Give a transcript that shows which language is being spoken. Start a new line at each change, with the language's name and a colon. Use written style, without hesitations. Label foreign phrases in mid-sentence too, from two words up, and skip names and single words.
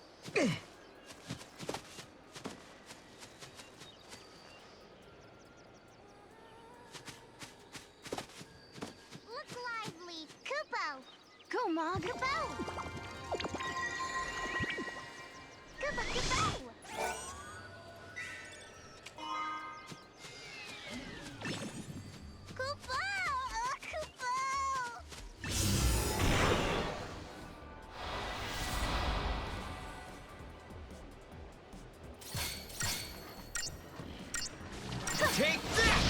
English: Look lively! Kupo! Go, Mog! Kupo! Kupo, Kupo! Kupo! Oh, Kupo! Take that!